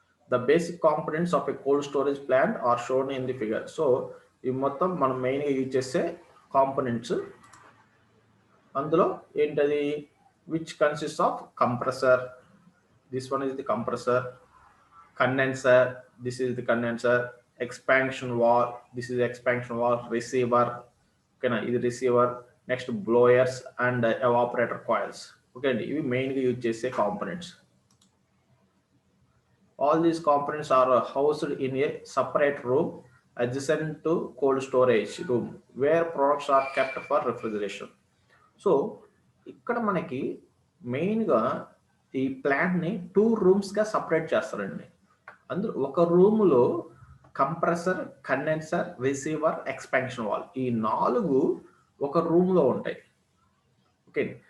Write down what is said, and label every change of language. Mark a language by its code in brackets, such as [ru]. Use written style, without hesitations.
[en] The basic components of a cold storage plant are shown in the figure. [te] So, ఇవి మొత్తం మనం మెయిన్‌గా use చేసే కాంపోనెంట్స్. అందులో ఏంటది? [en] Which consist of compressor. This one is the compressor. Condenser. This is the condenser. Expansion valve. This is expansion valve. Receiver. ఓకేనా? [te] ఇది receiver. [en] Next blowers and evaporator coils. [te] Okay అండి. ఇవి మెయిన్‌గా యూజ్ చేసే components. [en] All these components are housed in a separate room adjacent to cold storage room where products are kept for refrigeration. [te] So, ఇక్కడ మనకి మెయిన్గా ఈ ప్లాంట్ని 2 రూమ్స్గా సపరేట్ చేస్తారండి. అందులో ఒక రూములో compressor, condenser, receiver, expansion wall ఈ 4 ఒక రూమ్లో ఉంటాయి. ఓకే.